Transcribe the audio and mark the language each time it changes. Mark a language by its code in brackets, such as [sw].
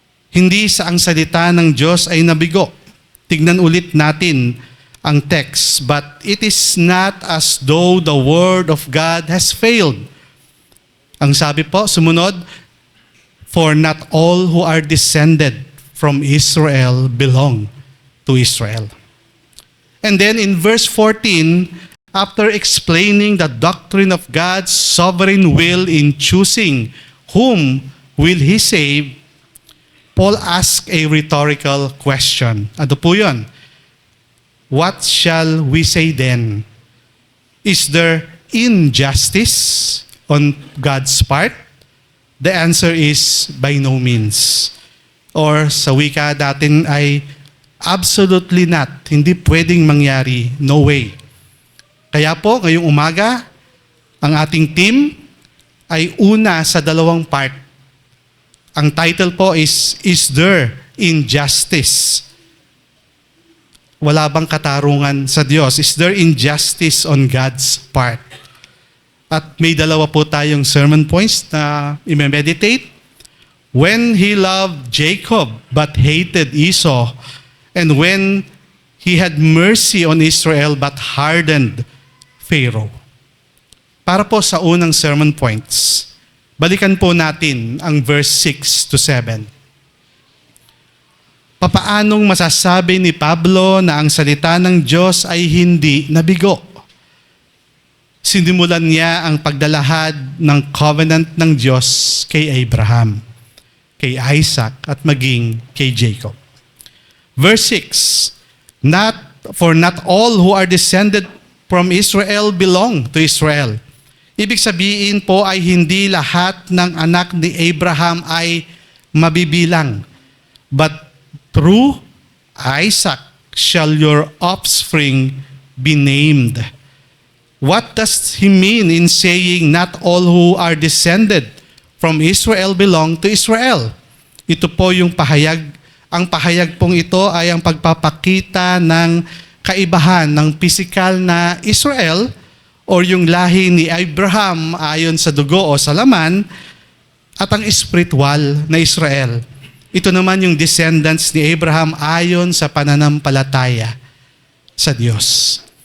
[tl] Hindi sa ang salita ng Diyos ay nabigo. Tignan ulit natin ang text. [en] But it is not as though the word of God has failed. [tl] Ang sabi po, sumunod, [en] for not all who are descended from Israel belong to Israel. And then in verse 14, after explaining the doctrine of God's sovereign will in choosing whom will He save, Paul asks a rhetorical question. [tl] Ano po yun? [en] What shall we say then? Is there injustice on God's part? The answer is by no means. [tl] Or sa wika natin ay [en] absolutely not. [tl] Hindi pwedeng mangyari. [en] No way. [tl] Kaya po, ngayong umaga, ang ating team ay una sa dalawang part. Ang title po [en] is there injustice? [tl] Wala bang katarungan sa Diyos? [en] Is there injustice on God's part? [tl] At may dalawa po tayong sermon points na i-meditate. [en] When He loved Jacob but hated Esau, and when He had mercy on Israel but hardened Pharaoh. [tl] Para po sa unang sermon points, balikan po natin ang verse 6 to 7. Papaanong masasabi ni Pablo na ang salita ng Diyos ay hindi nabigo? Sinimulan niya ang pagdalahad ng covenant ng Diyos kay Abraham, kay Isaac, at maging kay Jacob. [en] Verse 6, For not all who are descended from Israel belong to Israel. [tl] Ibig sabihin po ay hindi lahat ng anak ni Abraham ay mabibilang. [en] But through Isaac shall your offspring be named. What does he mean in saying not all who are descended from Israel belong to Israel? [tl] Ito po yung pahayag. Ang pahayag pong ito ay ang pagpapakita ng kaibahan ng pisikal na Israel o yung lahi ni Abraham ayon sa dugo o sa laman at ang spiritual na Israel. Ito naman yung descendants ni Abraham ayon sa pananampalataya sa Diyos.